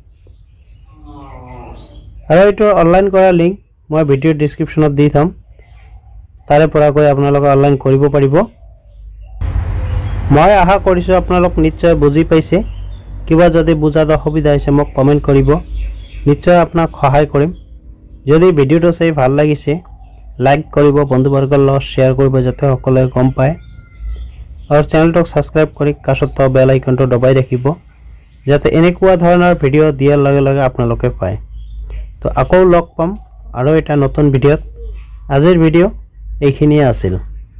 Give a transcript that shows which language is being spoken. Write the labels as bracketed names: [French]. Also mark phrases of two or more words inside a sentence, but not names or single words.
[Assamese] আৰু এইটো অনলাইন কৰা লিংক মই [English] video descriptionত [Assamese] দি থাম তাৰে পৰা গৈ আপোনালোকে অনলাইন কৰিব পাৰিব মই আশা কৰিছো আপোনালোক নিশ্চয় বুজি পাইছে কিবা যদি বুজাত অসুবিধা হৈছে মোক কমেন্ট কৰিব নিশ্চয় আপোনাক সহায় কৰিম যদি ভিডিওটো চাই ভাল লাগিছে লাইক কৰিব বন্ধুবৰ্গৰ লগত শেয়াৰ কৰিব যাতে সকলোৱে গম পায় আৰু চেনেল টো চাবস্ক্ৰাইব কৰি কাষত বেল আইকন টো দবাই ৰাখিব যাতে এনেকুৱা ধৰণৰ ভিডিও দিয়াৰ লগে লগে আপোনালোকে পায় তো আকৌ লগ পাম আৰু এটা নতুন ভিডিওত আজিৰ ভিডিও এইখিনিয়ে আছিল।